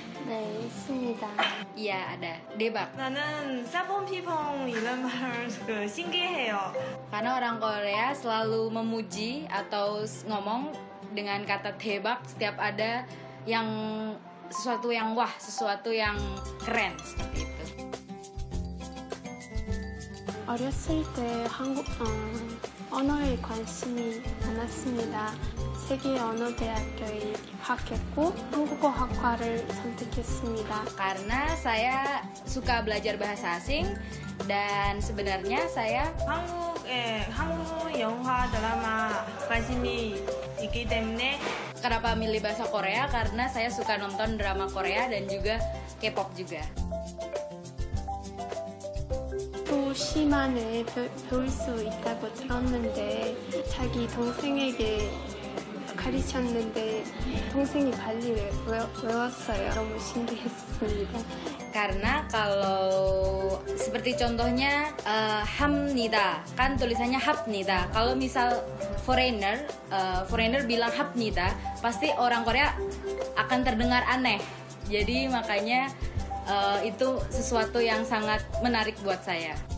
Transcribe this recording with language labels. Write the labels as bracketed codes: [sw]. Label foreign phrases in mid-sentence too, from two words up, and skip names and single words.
[ko] 네, 있습니다. [id] Iya, ada. Debak. [ko] 나는 사본피퐁 이런 말 신기해요. [id] Karena orang Korea selalu memuji atau ngomong dengan kata debak setiap ada yang sesuatu yang wah, sesuatu yang keren seperti itu. [ko] 어렸을 때 언어에 관심이 많았습니다. 세계 언어대학교에 입학했고 한국어학과를 선택했습니다. [id] Karena saya suka belajar bahasa asing dan sebenarnya saya [ko] 한국 영화 드라마 관심이 있기 때문에 [id] kenapa milih bahasa Korea karena saya suka nonton drama Korea dan juga K-pop juga. [ko] 또 시만을 배울 수 있다고 들었는데 자기 동생에게 가르쳤는데 동생이 빨리 외웠어요. 너무 신기했습니다. [id] Karena kalau seperti contohnya hamnida kan tulisannya hapnida. Kalau misal foreigner bilang hapnida, pasti orang Korea akan terdengar aneh. Jadi makanya itu sesuatu yang sangat menarik buat saya.